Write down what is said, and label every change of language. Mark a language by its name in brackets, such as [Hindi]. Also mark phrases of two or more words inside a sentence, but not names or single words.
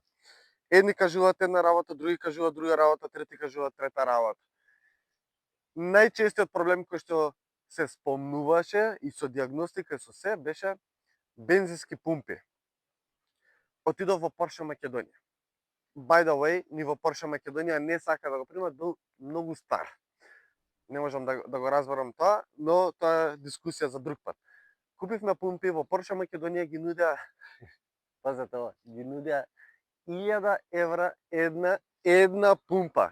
[Macedonian] Едни кажуваат една работа, други кажуваат друга работа, трети кажуваат трета работа. Најчестиот проблем кој што се спомнуваше и со диагностика и со се беше бензински пумпи. Отидов во Porsche Македонија. [English] By the way, [Macedonian] ни во Porsche Македонија не сака да го примат, бил многу стар. Не можам да го разберам тоа, но тоа е дискусија за друг пат. Купивме пумпи во Porsche Македонија, ги нудеа, пазете ова, ги нудеа 1000 евра една пумпа.